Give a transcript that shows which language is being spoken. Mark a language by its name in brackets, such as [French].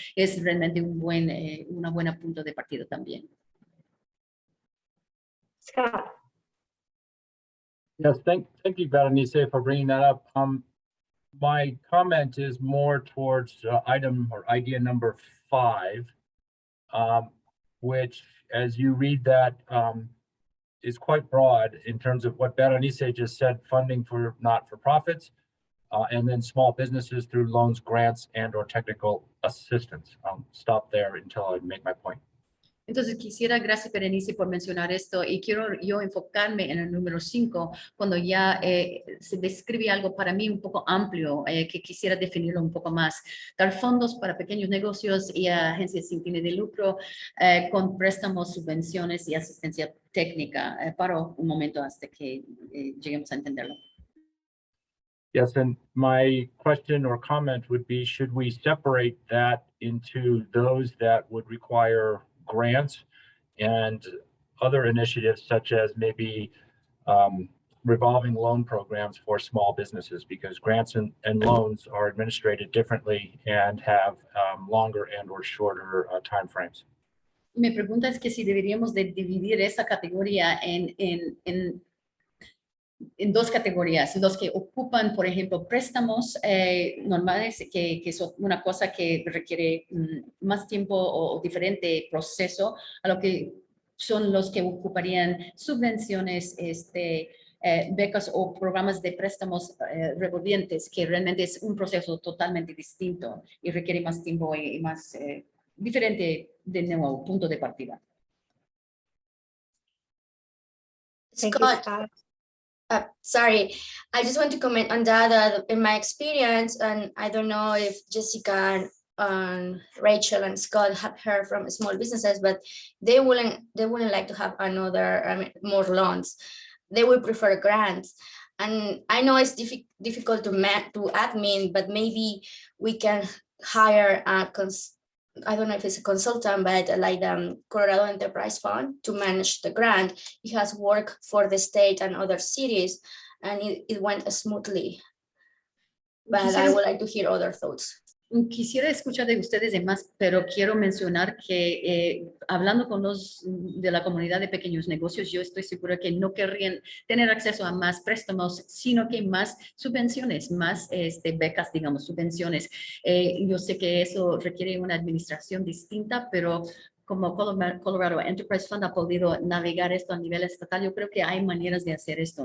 [Spanish] Es realmente una buena punto de partida también. [English] Scott. Yes, thank you, Berenice, for bringing that up. My comment is more towards item or idea number 5, which, as you read that, is quite broad in terms of what Berenice just said, funding for not-for-profits, and then small businesses through loans, grants, and/or technical assistance. I'll stop there until I make my point. [Spanish] Entonces gracias Berenice por mencionar esto, y quiero yo enfocarme en el número 5, cuando ya se describe algo para mí un poco amplio, que quisiera definirlo un poco más. Dar fondos para pequeños negocios y agencias sin fines de lucro, con préstamos, subvenciones y asistencia técnica. Paro un momento hasta que lleguemos a entenderlo. [English] Yes, and my question or comment would be, should we separate that into those that would require grants and other initiatives, such as maybe revolving loan programs for small businesses, because grants and loans are administrated differently and have longer and or shorter timeframes. [Spanish] Mi pregunta es que si deberíamos de dividir esa categoría en dos categorías, los que ocupan, por ejemplo, préstamos normales, que son una cosa que requiere más tiempo o diferente proceso, a lo que son los que ocuparían subvenciones, becas o programas de préstamos revolvientes, que realmente es un proceso totalmente distinto y requiere más tiempo y más diferente de nuevo punto de partida. [English] Scott. Sorry, I just want to comment on that. In my experience, and I don't know if Jessica and Rachel and Scott have heard from small businesses, but they wouldn't like to have more loans. They would prefer grants. And I know it's difficult to admin, but maybe we can hire I don't know if it's a consultant, but like the Colorado Enterprise Fund to manage the grant. It has worked for the state and other cities, and it went smoothly. But I would like to hear other thoughts. [Spanish] Quisiera escuchar de ustedes de más, pero quiero mencionar que hablando con los de la comunidad de pequeños negocios, yo estoy segura que no querrían tener acceso a más préstamos, sino que más subvenciones, más becas, digamos, subvenciones. Yo sé que eso requiere una administración distinta, pero como Colorado Enterprise Fund ha podido navegar esto a nivel estatal, yo creo que hay maneras de hacer esto.